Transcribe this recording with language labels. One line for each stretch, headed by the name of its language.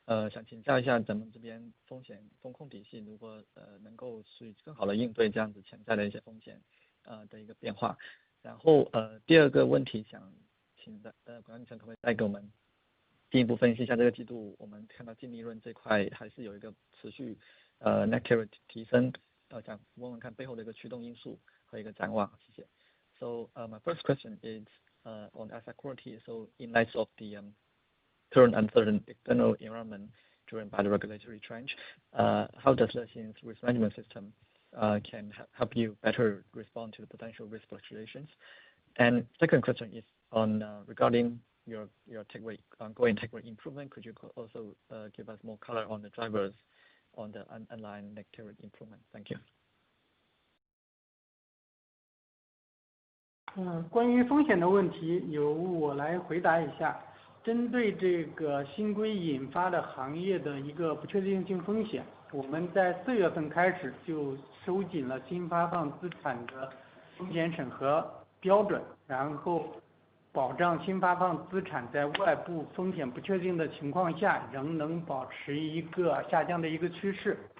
Chinese: 想请教一下咱们这边风控体系如果能够去更好的应对这样子潜在的一些风险的一个变化。然后第二个问题想请管理层可不可以再给我们进一步分析一下这个季度我们看到净利润这块还是有一个持续net carry 提升，想问问看背后的一个驱动因素和一个展望，谢谢。
English: So my first question is on asset quality. So in light of the current uncertain external environment driven by the regulatory change, how does Lexin's risk management system can help you better respond to the potential risk fluctuations? And second question is on regarding your ongoing take rate improvement. Could you also give us more color on the drivers on the underlying net carry improvement? Thank you.
Chinese: 关于风险的问题，由我来回答一下。针对这个新规引发的行业的一个不确定性风险，我们在4月份开始就收紧了新发放资产的风险审核标准，然后保障新发放资产在外部风险不确定的情况下仍能保持一个下降的一个趋势。